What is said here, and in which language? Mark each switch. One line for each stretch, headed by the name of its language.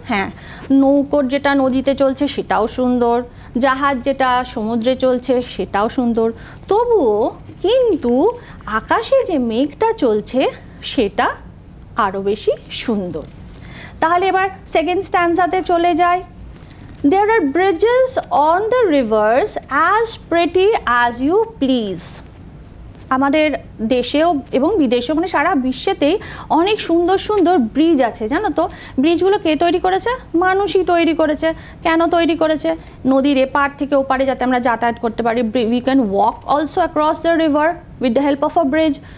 Bangla: হ্যাঁ, নৌকোর যেটা নদীতে চলছে সেটাও সুন্দর, জাহাজ যেটা সমুদ্রে চলছে সেটাও সুন্দর, তবুও কিন্তু আকাশে যে মেঘটা চলছে সেটা আরও বেশি সুন্দর। তাহলে এবার সেকেন্ড স্ট্যান্সাতে চলে যাই।
English: There are bridges on the rivers as pretty as you please.
Bangla: আমাদের দেশেও এবং বিদেশেও, মানে সারা বিশ্বেতেই অনেক সুন্দর সুন্দর ব্রিজ আছে, জানো তো? ব্রিজগুলো কে তৈরি করেছে? মানুষই তৈরি করেছে। কেন তৈরি করেছে? নদীর এপার থেকে ওপারে যাতে আমরা যাতায়াত করতে পারি।
English: We can walk also across the river with the help of a bridge.